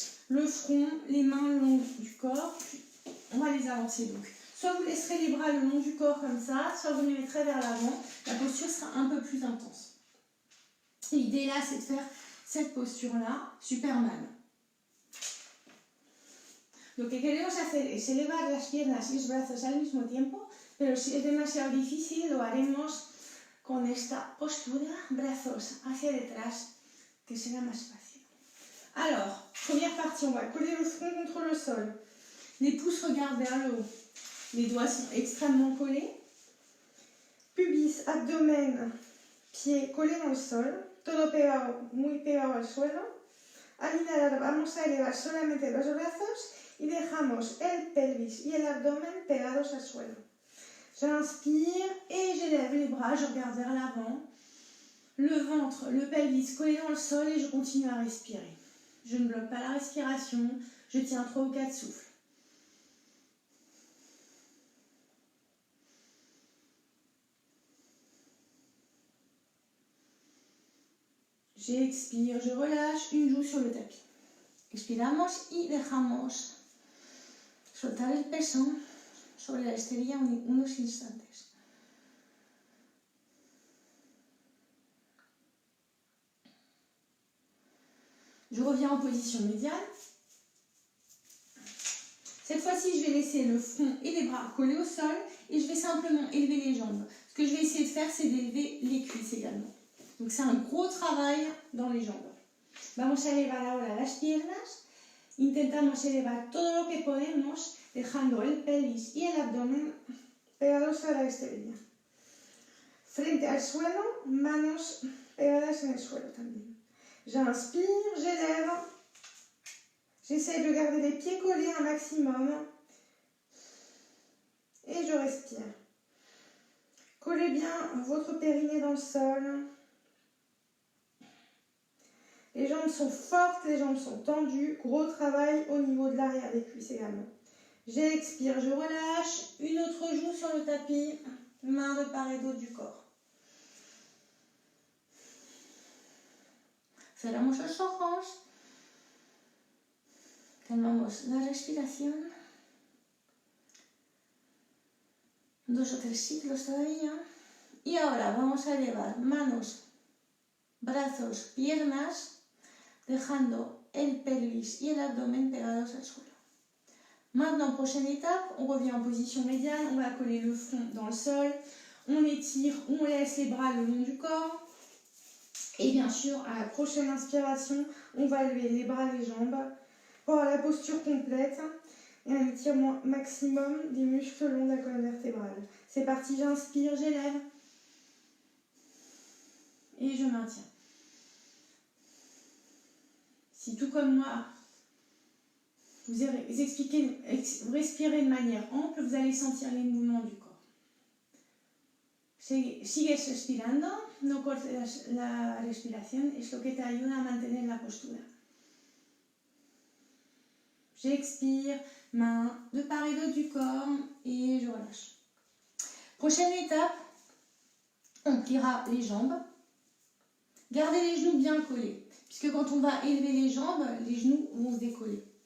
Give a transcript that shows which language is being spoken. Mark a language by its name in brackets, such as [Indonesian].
[French] Le front, les mains le long du corps, puis on va les avancer donc. Soit vous laisserez les bras le long du corps comme ça, soit vous les mettrez vers l'avant. La posture sera un peu plus intense. L'idée là, c'est de faire cette posture-là, Superman. [Spanish] Lo que queremos hacer es elevar las piernas y los brazos al mismo tiempo, pero si es demasiado difícil, lo haremos con esta postura, brazos hacia detrás, que será más fácil. [French] Alors, première partie, on va coller le front contre le sol. Les pouces regardent vers le haut. Les doigts sont extrêmement collés. Pubis, abdomen, pieds collés dans le sol. [Spanish] Todo pegado, muy pegado al suelo. Al inhalar vamos a elevar solamente los brazos y dejamos el pelvis y el abdomen pegados al suelo. [French] J'inspire et j'élève les bras, je regarde vers l'avant. Le ventre, le pelvis collé dans le sol et je continue à respirer. Je ne bloque pas la respiration, je tiens 3 ou 4 souffles. J'expire, je relâche une joue sur le tapis. [Spanish] Expiramos y dejamos soltar el peso sobre la esterilla unos instantes. [French] Je reviens en position médiane. Cette fois-ci, je vais laisser le front et les bras collés au sol et je vais simplement élever les jambes. Ce que je vais essayer de faire, c'est d'élever les cuisses également. Donc c'est un gros travail dans les jambes. [Spanish] Vamos a elevar ahora las piernas. Intentamos elevar todo lo que podemos, dejando el pelvis y el abdomen pegados a la esterilla. Frente al suelo, manos pegadas en el suelo también. [French] J'inspire, j'élève. J'essaie de garder les pieds collés un maximum. Et je respire. collez bien votre périnée dans le sol. Les jambes sont fortes, les jambes sont tendues. Gros travail au niveau de l'arrière des cuisses également. J'expire, je relâche. Une autre joue sur le tapis. Main de part et d'autre du corps. [Spanish] Cerramos los ojos. Calmamos la respiración. 2 o 3 ciclos todavía. Y ahora vamos a llevar manos, brazos, piernas, dejando el pelvis y el abdomen pegados al suelo. [French] Maintenant, prochaine étape, on revient en position médiane, on va coller le front dans le sol, on étire, on laisse les bras le long du corps. Et bien sûr, à la prochaine inspiration, on va lever les bras, les jambes pour avoir la posture complète et un étirement maximum des muscles le long de la colonne vertébrale. C'est parti, j'inspire, j'élève et je maintiens. Si tout comme moi, vous respirez de manière ample, vous allez sentir les mouvements du corps. [Spanish] Sigues respirando, no cortes la respiración, es lo que te ayuda a mantener la postura. [French] J'expire, main de part et d'autre du corps et je relâche. Prochaine étape, on pliera les jambes. Gardez les genoux bien collés, puisque quand on va élever les jambes, les genoux vont se décoller.